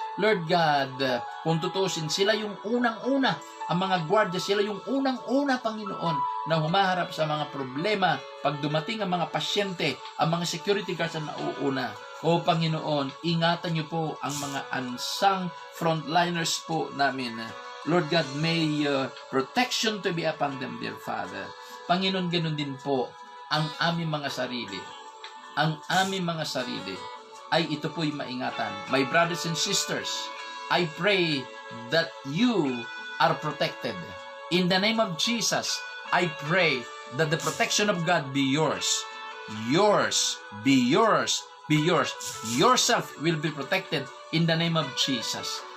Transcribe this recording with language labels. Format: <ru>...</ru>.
<tl>Lord God, kung tutusin, sila yung unang-una, ang mga gwardiya, sila yung unang-una, Panginoon, na humaharap sa mga problema pag dumating ang mga pasyente, ang mga security guards na nauuna. O Panginoon, ingatan niyo po ang mga</tl> <en>unsung frontliners</en> <tl>po namin.</tl> <en>Lord God, may protection to be upon them, dear Father.</en> <tl>Panginoon, ganun din po ang aming mga sarili. Ang aming mga sarili ay ito po'y maingatan.</tl> <en>My brothers and sisters, I pray that you are protected. In the name of Jesus, I pray that the protection of God be yours. Yours, be yours, be yours. Yourself will be protected in the name of Jesus.</en>